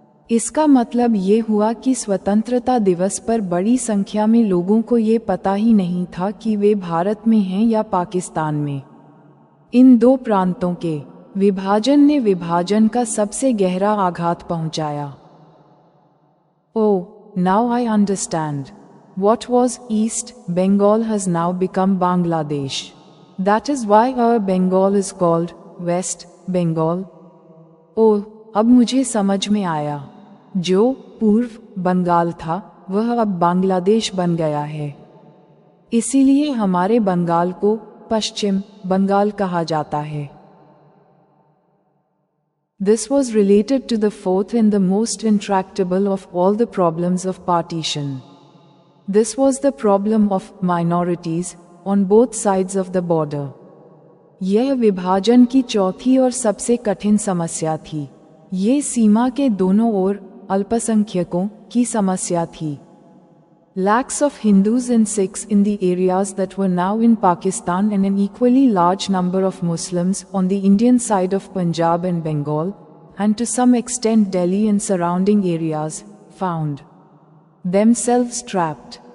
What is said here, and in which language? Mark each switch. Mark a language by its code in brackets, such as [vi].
[hi] इसका मतलब ये हुआ कि स्वतंत्रता दिवस पर बड़ी संख्या में लोगों को ये पता ही नहीं था कि वे भारत में हैं या पाकिस्तान में। इन दो प्रांतों के विभाजन ने विभाजन का सबसे गहरा आघात पहुंचाया। [en] Oh, now I understand. What was East Bengal has now become Bangladesh. That is why our Bengal is called West Bengal. [hi] ओह, अब मुझे समझ में आया। जो पूर्व बंगाल था वह अब बांग्लादेश बन गया है। इसीलिए हमारे बंगाल को पश्चिम बंगाल कहा जाता है। [en] This was related to the fourth and the most intractable of all the problems of partition. This was the problem of minorities on both sides of the border. [hi] यह विभाजन की चौथी और सबसे कठिन समस्या थी। ये सीमा के दोनों ओर अल्पसंख्यकों की समस्या थी। [en] Lakhs of Hindus and Sikhs in the areas that were now in Pakistan and an equally large number of Muslims on the Indian side of Punjab and Bengal, and to some extent Delhi and surrounding areas, found themselves trapped.